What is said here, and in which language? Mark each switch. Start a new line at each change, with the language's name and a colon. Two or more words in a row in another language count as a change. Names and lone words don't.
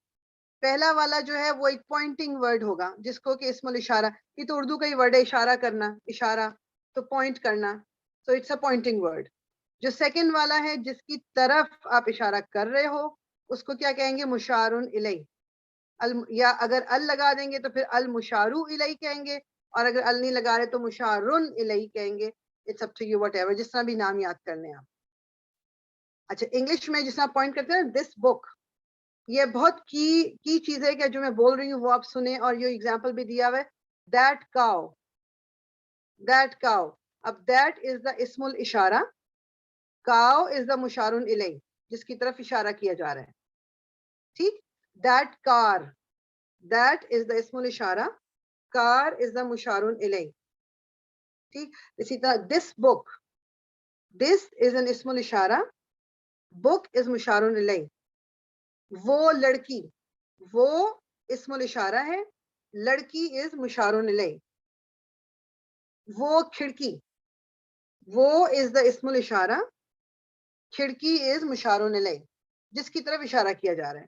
Urdu: پہلا والا جو ہے وہ ایک
English: pointing word
Urdu: ہوگا جس کو کہ اسم الاشارہ، یہ تو اردو کا ہی ورڈ ہے، اشارہ کرنا، اشارہ تو پوائنٹ کرنا،
English: so it's a pointing word.
Urdu: جو سیکنڈ والا ہے جس کی طرف آپ اشارہ کر رہے ہو، اس کو کیا کہیں گے؟ مشار الیہ. یا اگر ال لگا دیں گے تو پھر المشار الیہ کہیں گے، اور اگر ال نہیں لگا رہے تو مشار الیہ کہیں گے.
English: it's up to you, whatever,
Urdu: جس طرح بھی نام یاد کر لیں آپ. اچھا، انگلش میں جس طرح پوائنٹ کرتے ہیں
English: this book,
Urdu: یہ بہت کی چیز ہے کہ جو میں بول رہی ہوں وہ آپ سنیں. اور یہ ایگزامپل بھی دیا ہوا ہے،
English: that cow, that cow.
Urdu: اب
English: that is the
Urdu: اسم الاشارہ،
English: cow is the
Urdu: مشار الیہ جس کی طرف اشارہ کیا جا رہا ہے.
English: ٹھیک. that car, that is the اسم الاشارہ، car is the مشار الیہ.
Urdu: ٹھیک. اسی طرح
English: this book, this is an
Urdu: اسم الاشارہ،
English: book is
Urdu: مشار الیہ. وہ لڑکی، وہ اسم الاشارہ ہے، لڑکی از مشار الیہ. وہ کھڑکی، وہ
English: is the
Urdu: اسم الاشارہ، کھڑکی از مشار الیہ جس کی طرف اشارہ کیا جا رہا ہے.